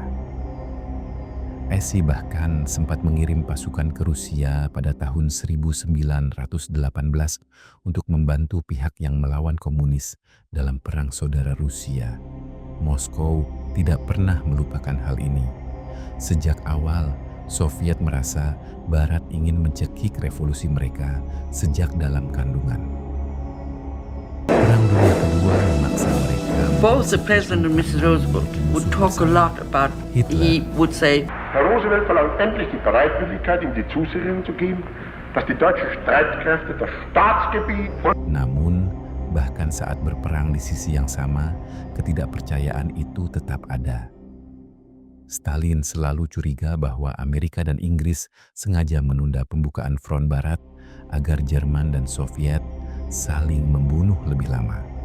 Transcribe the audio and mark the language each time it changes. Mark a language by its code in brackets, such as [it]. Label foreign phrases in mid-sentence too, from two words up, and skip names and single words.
[id] Esi bahkan sempat mengirim pasukan ke Rusia pada tahun 1918 untuk membantu pihak yang melawan komunis dalam Perang Saudara Rusia. Moskow tidak pernah melupakan hal ini. Sejak awal, Soviet merasa Barat ingin mencekik revolusi mereka sejak dalam kandungan. Perang Dunia Kedua memaksa mereka. [en] Both the President and Mrs. Roosevelt would talk a lot about, he would say, [de] Herr Roosevelt verlangt endlich die Bereitwilligkeit, ihm die Zusicherung zu geben, dass die deutschen Streitkräfte das Staatsgebiet von... [id] Namun, bahkan saat berperang di sisi yang sama, ketidakpercayaan itu tetap ada. Stalin selalu curiga bahwa Amerika dan Inggris sengaja menunda pembukaan front Barat agar Jerman dan Soviet saling membunuh lebih lama.